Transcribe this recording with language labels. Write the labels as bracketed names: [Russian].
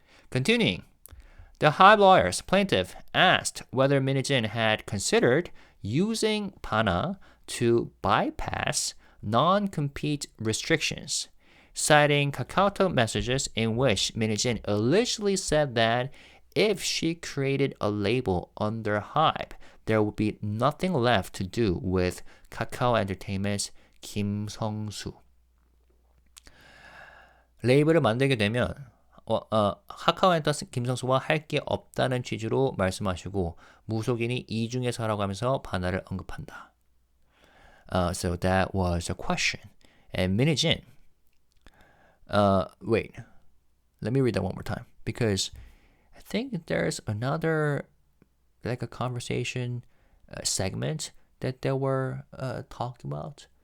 [English] Continuing, the HYBE lawyers plaintiff asked whether Min Hee-jin had considered using BANA to bypass non-compete restrictions, citing KakaoTalk messages in which Min Hee-jin allegedly said that if she created a label under HYBE, there would be nothing left to do with Kakao Entertainment's Kim Sung-soo. [Korean] 레이블을 만들게 되면 카카오 엔터스 김성수와 할 게 없다는 취지로 말씀하시고 무속인이 이 중에서라고 하면서 바나를 언급한다. [English] So that was a question. And Min Hee-jin, wait, let me read that one more time because I think there's another, like a conversation segment that they were talking about.